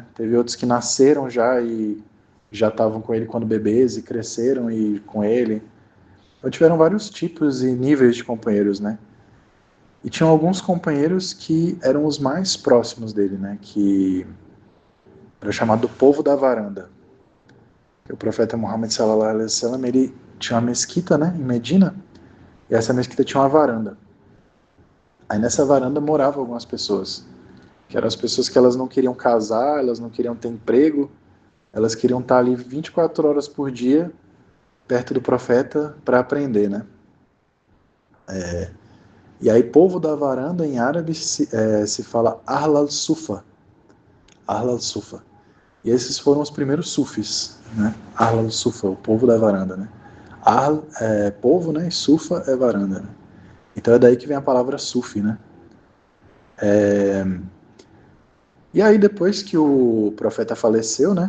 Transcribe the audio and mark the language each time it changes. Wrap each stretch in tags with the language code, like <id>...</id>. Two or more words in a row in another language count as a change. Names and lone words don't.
<pt>Teve outros que nasceram já e já estavam com ele quando bebês e cresceram e com ele. Então tiveram vários tipos e níveis de companheiros, né? E tinham alguns companheiros que eram os mais próximos dele, né? Que era chamado povo da varanda. O profeta Muhammad</pt> <ar>صلى الله عليه وسلم,</ar> <pt>ele tinha uma mesquita, né, em Medina, e essa mesquita tinha uma varanda. Aí nessa varanda moravam algumas pessoas, que eram as pessoas que elas não queriam casar, elas não queriam ter emprego, elas queriam estar ali 24 horas por dia perto do profeta para aprender, né? E aí povo da varanda em árabe se fala</pt> <ar>أهل الصفة أهل الصفة.</ar> <pt>E esses foram os primeiros sufis, né?</pt> <ar>أهل الصفة,</ar> <pt>o povo da varanda, né? Ahl é povo, né? E Sufa é varanda, né? Então é daí que vem a palavra sufi, né? E aí depois que o profeta faleceu, né?</pt>